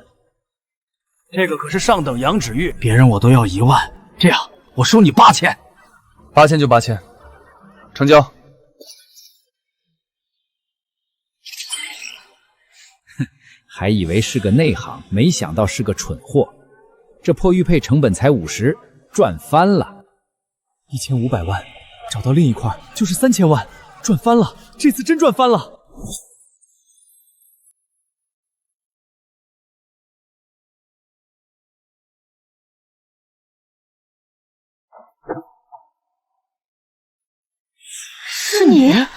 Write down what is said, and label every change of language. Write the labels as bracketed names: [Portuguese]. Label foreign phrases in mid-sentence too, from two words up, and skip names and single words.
[Chinese] 这个可是上等羊脂玉，别人我都要1万，这样我收你8000。 8000就8000，成交。还以为是个内行，没想到是个蠢货。这破玉佩成本才50，賺翻了。 1500萬，找到另一塊就是3000萬，賺翻了！這次真賺翻了！是你？